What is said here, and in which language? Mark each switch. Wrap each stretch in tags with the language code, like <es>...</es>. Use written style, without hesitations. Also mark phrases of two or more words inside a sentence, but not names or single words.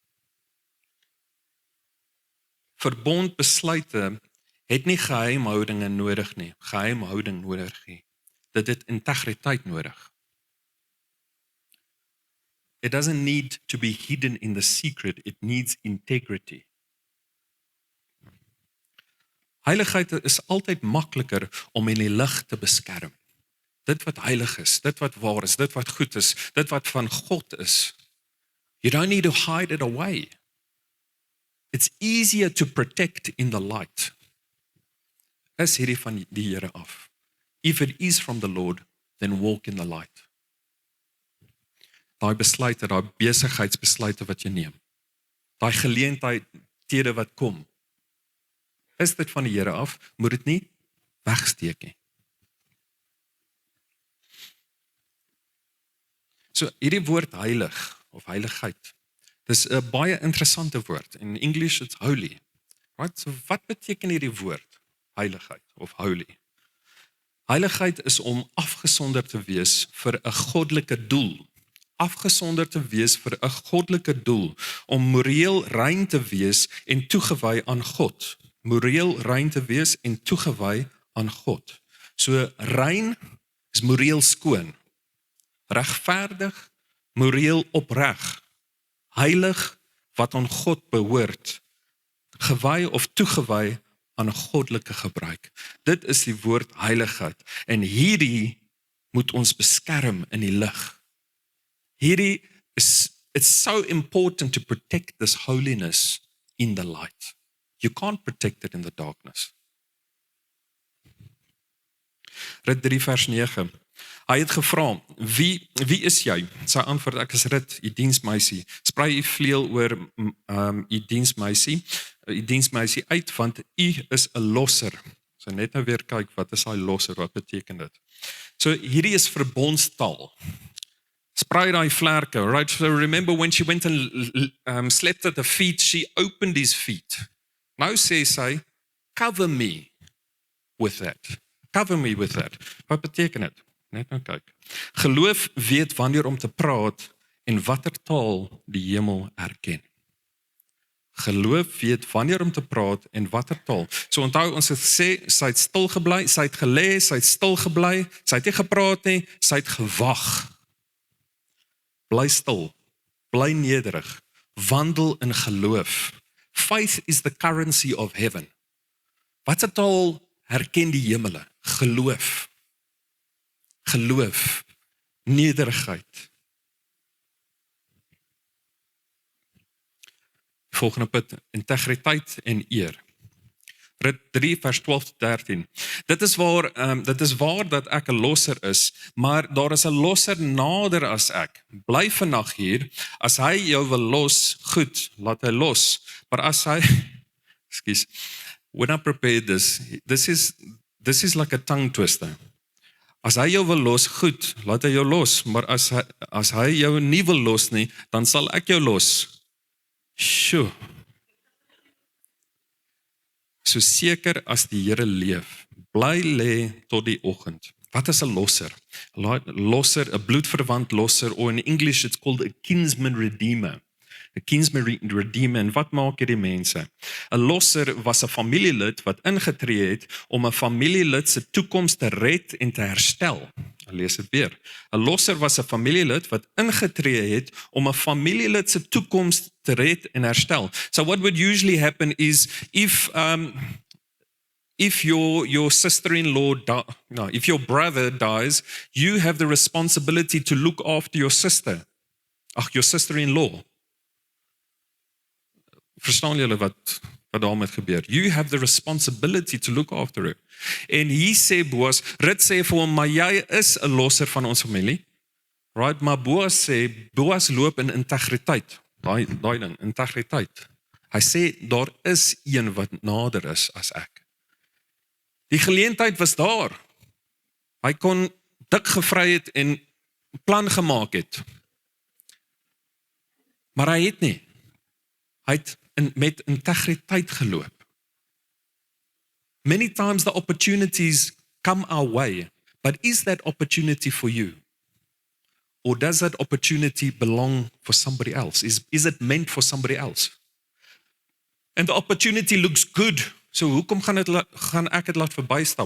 <af>Verbondbesluite het nie geheimhoudinge nodig nie. Geheimhouding nodig nie. Dit het integriteit nodig.</af> <en>It doesn't need to be hidden in the secret, it needs integrity.</en> <af>Heiligheid is altyd makliker om in die lig te beskerm. Dit wat heilig is, dit wat waar is, dit wat goed is, dit wat van God is.</af> <en>You don't need to hide it away. It's easier to protect in the light.</en> <af>Is hierdie van die Here af.</af> <en>If it is from the Lord, then walk in the light.</en> <af>Daai besluite, daai besigheidsbesluite wat jy neem. Daai geleenthede wat kom. Is dit van die Here af, moet dit nie wegsteek nie. So hierdie woord heilig of heiligheid. Dis 'n baie interessante woord.</af> <en>In English it's holy. Right?</en> <af>So wat beteken hierdie woord? Heiligheid of holy. Heiligheid is om afgesonder te wees vir 'n goddelike doel. Afgesonder te wees vir 'n goddelike doel, om moreel rein te wees en toegewy aan God. Moreel rein te wees en toegewy aan God. So rein is moreel skoon. Regverdig, moreel opreg. Heilig wat aan God behoort. Gewy of toegewy aan 'n goddelike gebruik. Dit is die woord heiligheid. En hierdie moet ons beskerm in die lig. Hierdie is,</af> <en>it's so important to protect this holiness in the light. You can't protect it in the darkness.</en> <af>Rut 3 vers 9. Hy het gevra, wie is jy? Sy antwoord, ek is Rut, u diensmeisie. Sprei u vleuel oor u diensmeisie uit, want u is 'n losser. So net nou weer kyk, wat is hy losser, wat beteken dit? So hierdie is verbondstaal. Sprei daai vlerke, right?</af> <en>So remember when she went and slept at the feet, she opened his feet.</en> <af>Nou sê sy,</af> <en>cover me with that. Cover me with that.</en> <af>Wat beteken dit? Net nou kyk. Geloof weet wanneer om te praat en watter taal die hemel erken. Geloof weet wanneer om te praat en watter taal. So onthou ons het gesê, sy het stil gebly, sy het gelê, sy het stil gebly, sy het nie gepraat nie, sy het gewag. Bly stil, bly nederig, wandel in geloof.</af> <en>Faith is the currency of heaven.</en> <af>Wat 'n taal herken die hemele? Geloof. Geloof, nederigheid. Volgende punt, integriteit en eer. Rit 3 vers 12 tot 13. Dit is waar dat ek 'n losser is, maar daar is 'n losser nader as ek. Bly vandag hier. As hy jou wil los, goed, laat hy los. Maar as hy Excuse.</af> <en>When I prepared this is like a tongue twister.</en> <af>As hy jou wil los, goed, laat hy jou los, maar as hy jou nie wil los nie, dan sal ek jou los. Sjoe. So seker as die Here leef, bly lê tot die oggend. Wat is 'n losser? Losser, 'n bloedverwant losser,</af> <en>or in English it's called a kinsman redeemer. 'n kinsman redeemer.</en> <af>En wat maak hierdie mense? 'n Losser was 'n familielid wat ingetree het om 'n familielid se toekoms te red en te herstel. Ek lees dit weer. 'n Losser was 'n familielid wat ingetree het om 'n familielid se toekoms te red en herstel.</af> <en>So what would usually happen is if your sister-in-law, if your brother dies, you have the responsibility to look after your sister-in-law.</en> <af>Verstaan julle wat daarmee gebeur?</af> <en>You have the responsibility to look after her.</en> <af>En hier sê Boas, Rut sê vir hom, maar jy is 'n losser van ons familie. Right, maar Boas loop in integriteit. Daai ding, integriteit. Hy sê, daar is een wat nader is as ek. Die geleentheid was daar. Hy kon dik gevry het en plan gemaak het. Maar hy het nie. Hy het met integriteit geloop.</af> <en>Many times the opportunities come our way, but is that opportunity for you? Or does that opportunity belong for somebody else? Is it meant for somebody else? And the opportunity looks good, so</en> <af>hoekom gaan ek dit laat verbystap?</af>